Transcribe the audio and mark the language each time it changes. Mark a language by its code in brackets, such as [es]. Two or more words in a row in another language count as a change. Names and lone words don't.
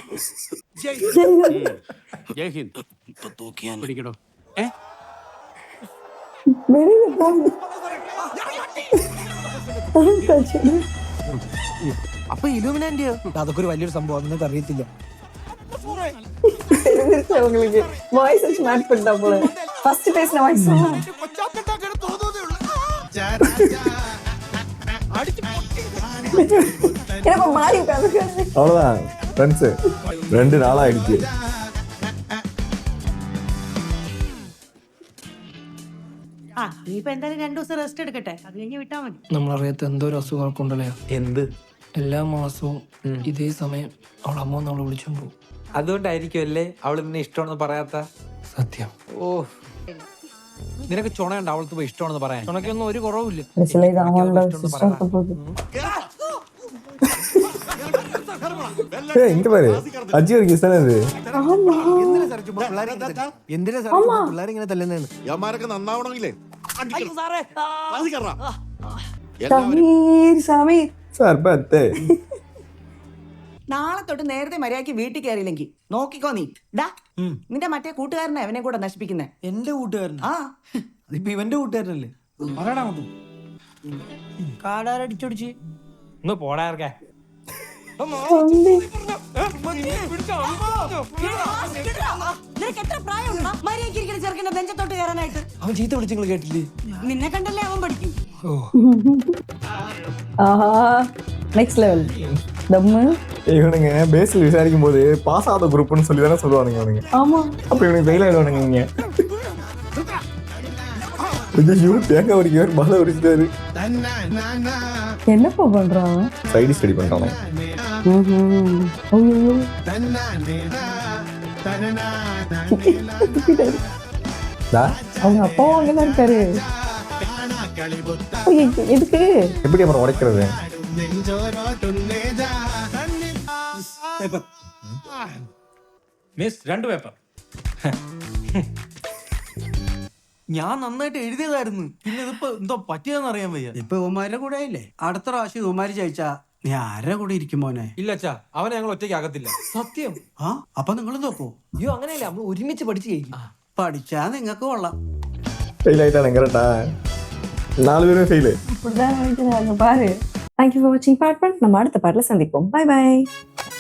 [ml] ജയ് ഹിന്ദ്. പിടിക്കണോ? അപ്പൊ ഇലുമിനാന്റിയോ? അതൊക്കെ ഒരു വലിയൊരു സംഭവം, നിങ്ങൾക്ക് അറിയത്തില്ല. [ta] உங்களுக்கு வாய்ஸ் வச்சு மேட்ச் பண்ணிட்டா போல. ஃபர்ஸ்ட் பேசின வாய்ஸ் எனக்கு மாறி உட்கார்ந்து. அவ்வளவுதான் ஃப்ரெண்ட்ஸ். 2 நாள் ஆயிடுச்சு. [ml] ആ നീയിപ്പോ എന്തായാലും 2 ദിവസം റെസ്റ്റ് എടുക്കട്ടെ, അത് കഴിഞ്ഞ് വിട്ടാ മതി. നമ്മളറിയാത്ത എന്തോ ഒരു അസുഖമൊക്കെ ഉണ്ടല്ലോ. എന്ത്? എല്ലാ മാസവും ഇതേ സമയം അവൾ അമ്മ നമ്മളെ വിളിച്ചോണ്ട് പോകും. അതുകൊണ്ടായിരിക്കും അല്ലേ അവള് നിന്നെ ഇഷ്ടമാണെന്ന് പറയാത്ത? സത്യം. ഓ നിനക്ക് ചുണയുണ്ട് അവൾക്ക് പോയി ഇഷ്ടമാണെന്ന് പറയാൻ. ചുണക്കൊന്നും ഒരു കുറവില്ല. [ta] இங்க பாரு அஜி ஒரு கிஸ் தானே இது. [ml] എന്തിനാ പിള്ളേരിങ്ങനെ തല്ലുന്നതെന്ന്? യമാരൊക്കെ നന്നാവണമെങ്കിലേ സാർ പത്തേ. നാളെ തൊട്ട് നേരത്തെ മര്യാദക്ക് വീട്ടിൽ കയറിയില്ലെങ്കിൽ നോക്കിക്കോ നീ. ഡാ നിന്റെ മറ്റേ കൂട്ടുകാരനെ അവനെ കൂടെ നശിപ്പിക്കുന്നേ. എന്റെ കൂട്ടുകാരൻ? ആ അതിപ്പോ ഇവന്റെ കൂട്ടുകാരനല്ലേ? പറയടാ അങ്ങോട്ട്. കാടാരടിച്ചൊടിച്ച് ഒന്ന് പോടാർക്കെ. നിനക്ക് എത്ര പ്രായമുണ്ടാ മര്യാദക്ക് ഇരിക്കുന്ന ചെറുക്കന്റെ നെഞ്ചത്തോട്ട് കയറാനായിട്ട്? അവൻ ചീത്ത വിളിച്ച് നിങ്ങൾ കേട്ടില്ലേ? നിന്നെ കണ്ടല്ലേ അവൻ പഠിക്കും. [ta] ஆஹா [en] next level [ta] தம்மு. இவனுங்க பேஸ்ல விசாரிக்கும் போது பாஸ் ஆகாத குரூப்னு சொல்லி தானே சொல்லுவானுங்க இவனுங்க. ஆமா அப்ப இவனுக்கு ஃபெயில் ஆயிடுவானுங்க. இங்க ஐயோ தேங்காய் உரிக்கவர் பால உரிச்சிட்டாரு. என்னப்பா பண்றான்? [en] side study [ta] பண்றானே. ஐயோ அவங்க அப்பாவும் அங்கதான் இருக்காரு. எதுக்கு? எப்படி அப்புறம் உடைக்கிறது? [en] miss 2 paper. [ml] ഞാൻ നന്നായിട്ട് എഴുതിയതായിരുന്നു. പിന്നെ ഇതിപ്പോ എന്തോ പറ്റിയതെന്ന് അറിയാൻ വയ്യ. ഇപ്പൊ ഉമാരുടെ കൂടെ ആയില്ലേ? അടുത്ത പ്രാവശ്യം ഉമാര് ജയിച്ചാ നീ ആരുടെ കൂടെ ഇരിക്കും മോനെ? ഇല്ല അച്ഛാ, അവനെ ഞങ്ങൾ ഒറ്റയ്ക്ക് ആകത്തില്ല. സത്യം. ആ അപ്പൊ നിങ്ങൾ നോക്കൂ. അയ്യോ അങ്ങനെയല്ല, നമ്മൾ ഒരുമിച്ച് പഠിച്ചു കഴിക്കും. പഠിച്ചാ നിങ്ങൾക്ക് കൊള്ളാം. [en] fail correct [ta] 4 பேரும் ஃபெயிலு. அப்படிதான் நினைக்கிறாங்க பாரு. [en] thank you for watching part 1. [ta] நம்ம அடுத்த பார்ட்ல சந்திப்போம். பை பை.